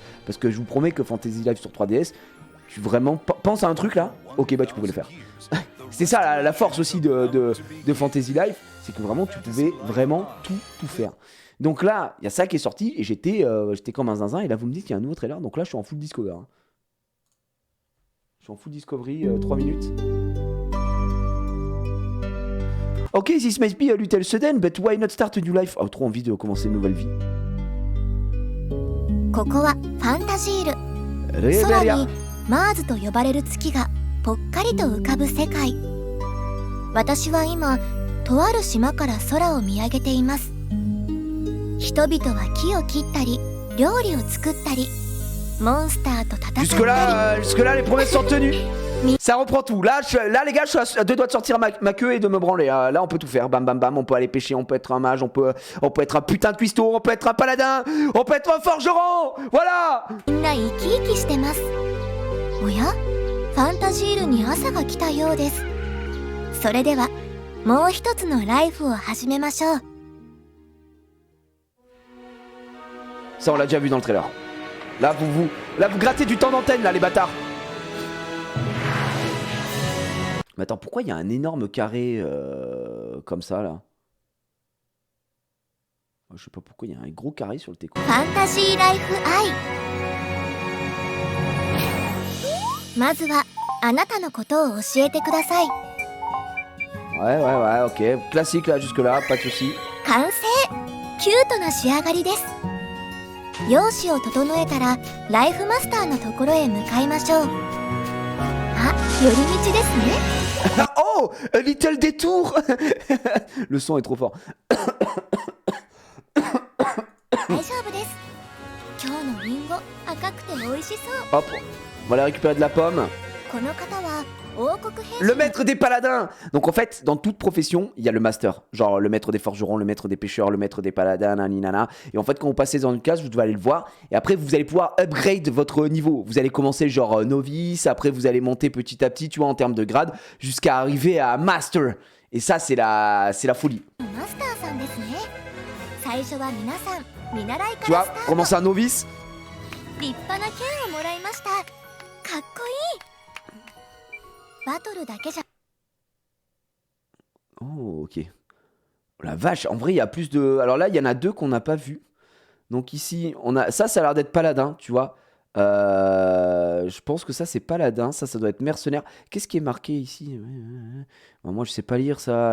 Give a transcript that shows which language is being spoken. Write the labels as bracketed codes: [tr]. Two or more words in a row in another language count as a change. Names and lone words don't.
[fr] Parce que je vous promets que Fantasy Life sur 3DS, tu vraiment penses à un truc là, ok, bah tu pouvais le faire. C'est ça la force aussi de Fantasy Life, c'est que vraiment tu pouvais vraiment tout faire. Donc là, il y a ça qui est sorti et j'étais comme un zinzin. Et là, vous me dites qu'il y a un nouveau trailer. Donc là, je suis en [en] full discover. [fr] Hein. Je suis en [en] full discovery, [fr] 3 minutes. [en] Ok, this might be a little sudden, but why not start a new life? [fr] Oh, trop envie de commencer une nouvelle vie. [ja] ここはファンタジール。空にマーズと呼ばれる月がぽっかりと浮かぶ世界。私は今とある島から空を見上げています。人々は木を切ったり料理を作ったりモンスターと戦ったり。 [fr] Jusque là, les promesses sont tenues. Ça reprend tout. Là, les gars, je suis à 2 doigts de sortir ma queue et de me branler. Là, on peut tout faire. Bam, bam, bam. On peut aller pêcher. On peut être un mage. On peut être un putain de cuistot. On peut être un paladin. On peut être un forgeron. Voilà. [ja] みんな生き生きしてます。おや、ファンタジールに朝が来たようです。それではもう一つのライフを始めましょう。 [fr] Ça, on l'a déjà vu dans le trailer. Là, vous grattez du temps d'antenne, là, les bâtards. Mais attends, pourquoi il y a un énorme carré comme ça, là? Je sais pas pourquoi il y a un gros carré sur le Teco. [ja] ファンタジーライフアイ。まずはあなたのことを教えてください。 [fr] Ouais, ok. Classique, là, jusque-là, pas de soucis. [ja] 完成。キュートな仕上がりです。容姿を整えたらライフマスターのところへ向かいましょう。あ、寄り道ですね。 [en] Oh, a little détour. [fr] Le son est trop fort. [ja] 大丈夫です。今日のリンゴ赤くて美味しそう。 [fr] Hop, on va aller récupérer de la pomme. [ja] この方は王国兵士。 [fr] Le maître des paladins. Donc en fait, dans toute profession, il y a le master. Genre le maître des forgerons, le maître des pêcheurs, le maître des paladins, naninana. Et en fait, quand vous passez dans une case, vous devez aller le voir. Et après, vous allez pouvoir upgrade votre niveau. Vous allez commencer genre novice. Après, vous allez monter petit à petit, tu vois, en termes de grade, jusqu'à arriver à master. Et ça, c'est la folie. [ja] マスターさんですね。最初は皆さん見習い [fr] Tu [ja] から [fr] vois, [ja] スタート。 [fr] commencer un novice. [ja] 立派な剣をもらいました。かっこいい。バトルだけじゃ。 [fr] Oh, ok. Oh, la vache, en vrai, il y a plus de... Alors là, il y en a 2 qu'on n'a pas vu. Donc ici, on a... Ça a l'air d'être paladin, tu vois. Je pense que ça, c'est paladin. Ça doit être mercenaire. Qu'est-ce qui est marqué ici? Bon, moi, je sais pas lire ça.